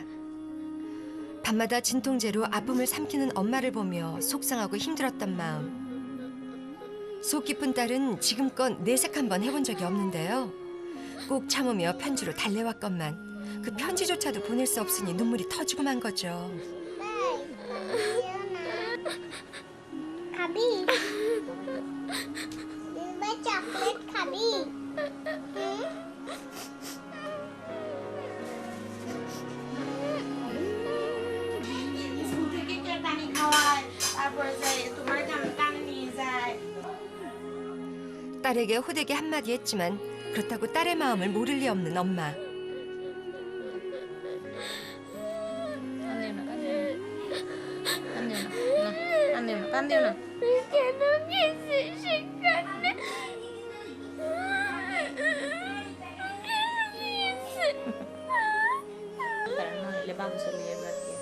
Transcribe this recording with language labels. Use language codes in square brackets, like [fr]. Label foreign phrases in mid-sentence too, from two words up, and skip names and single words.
[ko] 밤마다 진통제로 아픔을 삼키는 엄마를 보며 속상하고 힘들었던 마음. 속 깊은 딸은 지금껏 내색 한번 해본 적이 없는데요. 꼭 참으며 편지로 달래왔건만 그 편지조차도 보낼 수 없으니 눈물이 터지고 만 거죠. [bn] খাবি? দিদিভাই চকলেট খাবি? স্কুল থেকে কে পানি খাওয়ায়, তারপরে যায় তোমার কানে নিয়ে যায়। [ko] 딸에게 호되게 한마디 했지만 그렇다고 딸의 마음을 모를 리 없는 엄마. [bn] কান্দিও না। কেন গেছি সেখানে? নইলে বাবু চলে যাবে আর কি।